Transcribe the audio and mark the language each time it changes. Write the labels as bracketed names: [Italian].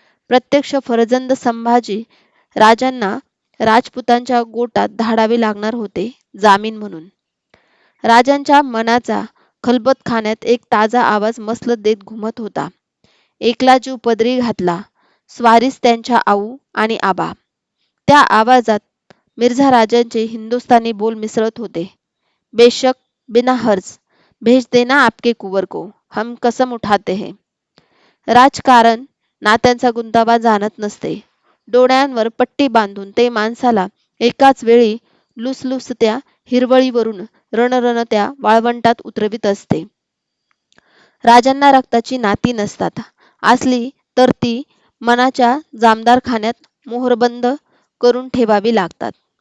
[Marathi] प्रत्यक्ष फर्जंद संभाजी राजांना राजपुतांच्या गोटात धाडावे लागणार होते जामीन म्हणून. राजांच्या मनाचा खलबतखान्यात एक ताजा आवाज मसलत देत घुमत होता. एकला जीव पदरी घातला, स्वारीस त्यांच्या आऊ आणि आबा. त्या आवाजात मिर्झा राजांचे हिंदुस्थानी बोल मिसळत होते. [Hindi] बेशक, बिना हर्ज, भेज देना आपके कुंवर को, हम कसम उठाते हैं. [Marathi] राजकारण नात्यांचा गुंतावा जाणत नसते. डोळ्यांवर पट्टी बांधून ते माणसाला एकाच वेळी लुसलुसत्या हिरवळीवरून रणरणत्या वाळवंटात उतरवित असते. राजांना रक्ताची नाती नसतात. असली तर ती मनाच्या जामदारखान्यात मोहरबंद करून ठेवावी लागतात.